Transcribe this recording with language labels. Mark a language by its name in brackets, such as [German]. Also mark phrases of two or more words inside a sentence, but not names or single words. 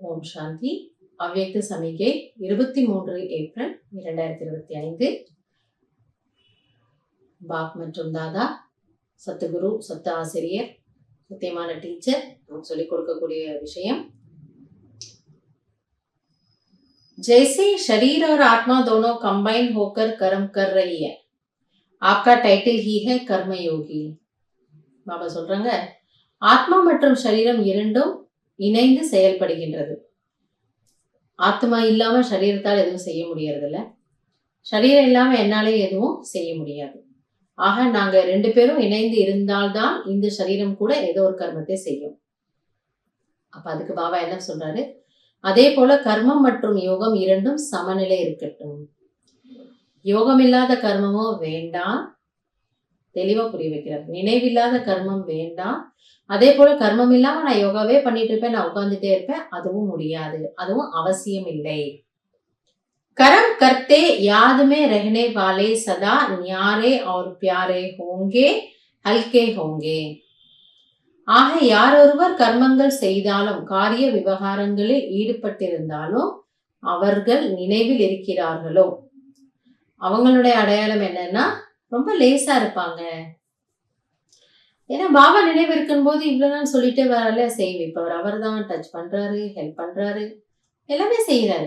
[Tamil] சாந்தி. அவ்யக்த சமிகை 23 ஏப்ரல் 2025. பாப் மற்றும் தாதா, சத்துகுரு, சத்த ஆசிரியர், சத்தியமான டீச்சர் நமக்கு சொல்லிக் கொடுக்கக்கூடிய விஷயம், [Hindi] जैसे शरीर और आत्मा दोनों कंबाइन होकर कर्म कर रही है, आपका टाइटल ही है कर्मयोगी. [Tamil] பாபா சொல்றாங்க, ஆத்மா மற்றும் சரீரம் இரண்டும் இணைந்து செயல்படுகின்றது. ஆத்மா இல்லாம சரீரத்தால் எதுவும் செய்ய முடியறது இல்ல, சரீரம் இல்லாம என்னாலே எதுவும் செய்ய முடியாது. ஆக நாங்க 2 பேரும் இணைந்து இருந்தால்தான் இந்த சரீரம் கூட ஏதோ ஒரு கர்மத்தை செய்யும். அப்ப அதுக்கு பாபா என்ன சொல்றாரு, அதே போல கர்மம் மற்றும் யோகம் இரண்டும் சமநிலை இருக்கட்டும். யோகம் இல்லாத கர்மமும் வேண்டாம், தெளிவா புரிய வைக்கிறார். நினைவில்லாத கர்மம் வேண்டாம், அதே போல கர்மம் இல்லாம நான் யோகாவே பண்ணிட்டு இருப்பேன், நான் உட்கார்ந்துட்டே இருப்பேன், அதுவும் முடியாது, அதுவும் அவசியம் இல்லை. [Hindi] कर्म करते याद में रहने वाले सदा न्यारे और प्यारे होंगे, हल्के होंगे. [Tamil] ஆக யார் ஒருவர் கர்மங்கள் செய்தாலும் காரிய விவகாரங்களில் ஈடுபட்டிருந்தாலும் அவர்கள் நினைவில் இருக்கிறார்களோ அவங்களுடைய அடையாளம் என்னன்னா ரொம்ப லேசா இருப்பாங்க. ஏன்னா பாபா நினைவு இருக்கும் போது இவ்வளவுதான் சொல்லிட்டே வரல, செய்விப்பவர் அவர் தான், டச் பண்றாரு, ஹெல்ப் பண்றாரு, எல்லாமே செய்யறாரு.